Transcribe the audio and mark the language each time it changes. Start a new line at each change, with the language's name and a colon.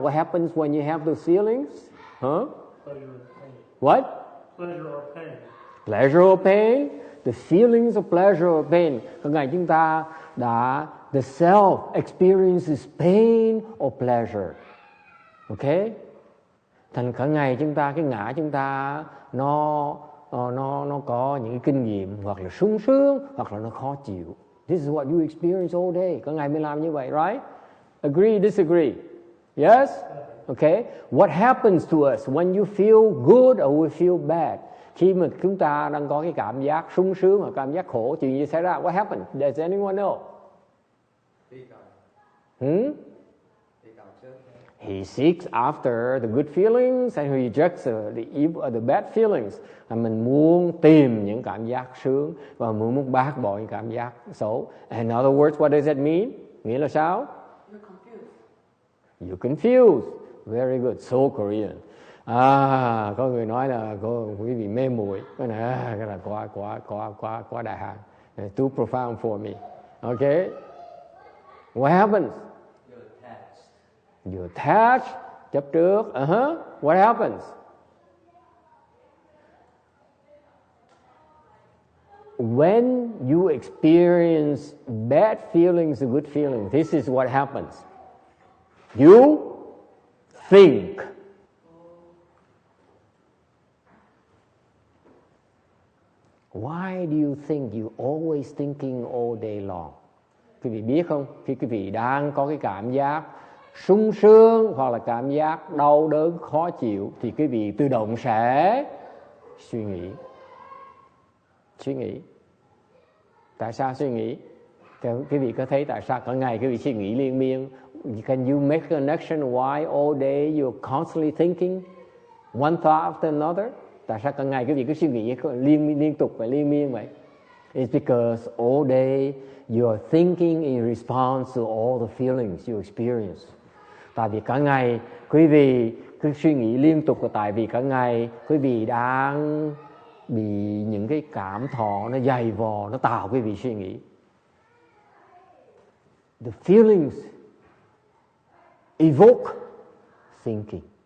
English: What happens when you have those feelings? Huh? Pleasure or pain. What? Pleasure or pain. Pleasure or pain? The feelings of pleasure or pain.
Vietnamese: Cả ngày chúng ta đã,
English: the self experiences pain or pleasure. Okay?
Vietnamese: Thành cả ngày chúng ta, cái ngã chúng ta nó có những cái kinh nghiệm hoặc là sung sướng hoặc là nó khó chịu.
English: This is what you experience all day.
Vietnamese: Cả ngày mình làm như vậy, right?
English: Agree, disagree? Yes? Okay. What happens to us when you feel good or we feel bad?
Vietnamese: Khi mà chúng ta đang có cái cảm giác sung sướng hoặc cảm giác khổ, chuyện gì xảy ra?
English: What happens? Does anyone know? He seeks after the good feelings and he rejects the bad feelings.
Vietnamese: Mình muốn tìm những cảm giác sướng và muốn bác bỏ những cảm giác xấu.
English: In other words, what does that mean?
Vietnamese: Nghĩa là sao?
English: You're confused. Very good. So Korean.
Vietnamese: Có người nói là quý vị mê muội. Cái là quá đại hàng.
English: Too profound for me. Okay? What happens? You're attached.
Vietnamese: Chấp trước.
English: What happens? When you experience bad feelings or good feelings, this is what happens. You think. Why do you think? You always thinking all day long.
Vietnamese: Quý vị biết không? Khi quý vị đang có cái cảm giác sung sướng hoặc là cảm giác đau đớn khó chịu thì quý vị tự động sẽ suy nghĩ. Tại sao suy nghĩ? Quý vị có thấy tại sao cả ngày quý vị suy nghĩ liên miên?
English: Can you make a connection why all day you're constantly thinking one thought after another?
Vietnamese: Tại sao cả ngày quý vị cứ suy nghĩ liên tục và liên miên vậy?
English: It's because all day you're thinking in response to all the feelings you experience.
Vietnamese: Tại vì cả ngày quý vị cứ suy nghĩ liên tục, là tại vì cả ngày quý vị đang bị những cái cảm thọ nó dày vò, nó tạo quý vị suy nghĩ.
English: The feelings evoke thinking.